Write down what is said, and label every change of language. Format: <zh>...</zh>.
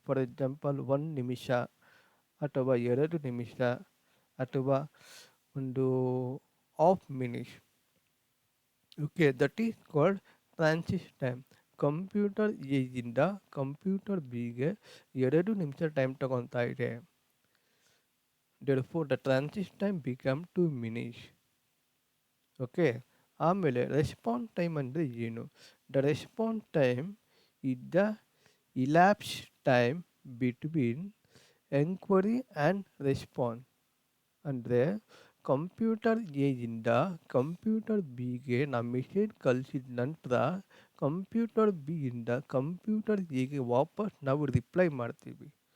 <kn>For example 1 ನಿಮಿಷ ಅಥವಾ 2 ನಿಮಿಷ ಅಥವಾ ಒಂದು half minute. Okay,</kn> <en>That is called transit time.</en> <kn>Computer A ಇಂದ ಕಂಪ್ಯೂಟರ್ ಬಿಗೆ 2 ನಿಮಿಷ ಟೈಮ್ ತಗೊತಾ ಇದೆ.</kn> <en>therefore the transit time become to diminish.</en> <kn>Okay. ಆಮೇಲೆ ರೆಸ್ಪಾನ್ಸ್ ಟೈಮ್ ಅಂದರೆ ಏನು?</kn> <en>The response time is the elapse time between enquiry and response.</en> <kn>ಅಂದರೆ computer ಎಯಿಂದ computer ಬಿಗೆ ನಾವು ಮೆಸೇಜ್ ಕಳಿಸಿದ ನಂತರ ಕಂಪ್ಯೂಟರ್ ಬಿಯಿಂದ ಕಂಪ್ಯೂಟರ್ ಎಗೆ ವಾಪಸ್ ನಾವು ರಿಪ್ಲೈ ಮಾಡ್ತೀವಿ.</kn>